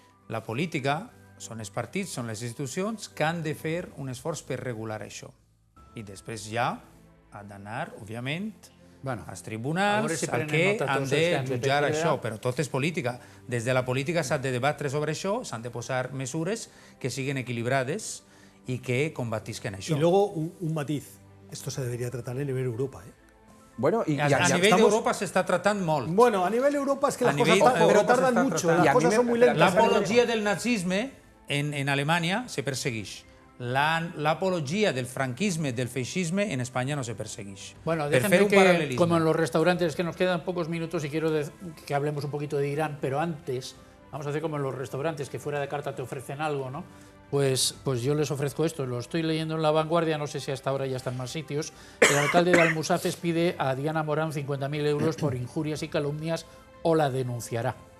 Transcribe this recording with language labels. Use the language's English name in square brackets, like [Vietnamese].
[Catalan] La política són els partits, són les institucions que han de fer un esforç per regular això. I després ja ha d'anar, òbviament, als tribunals que han de jutjar això, però tot és política. Des de la política s'ha de debatre sobre això, s'han de posar mesures que siguin equilibrades y que combatisquen això. [Spanish] Y luego un matiz, esto se debería tratar a nivel Europa, Bueno, a nivel de Europa se está tratando molt. Bueno, a nivel Europa es que las cosas tardan mucho, las cosas son muy lentas. [Catalan] L'apologia del nazisme en Alemania se persegueix. L'apologia del franquisme, del feixisme, en España no se persegueix. [Spanish] Bueno, déjenme que, como en los restaurantes, que nos quedan pocos minutos y quiero que hablemos un poquito de Irán, pero antes vamos a hacer como en los restaurantes, que fuera de carta te ofrecen algo, ¿no? Pues yo les ofrezco esto, lo estoy leyendo en La Vanguardia, no sé si hasta ahora ya está en más sitios. El alcalde de Almusafes pide a Diana Morán 50.000 euros por injurias y calumnias o la denunciará.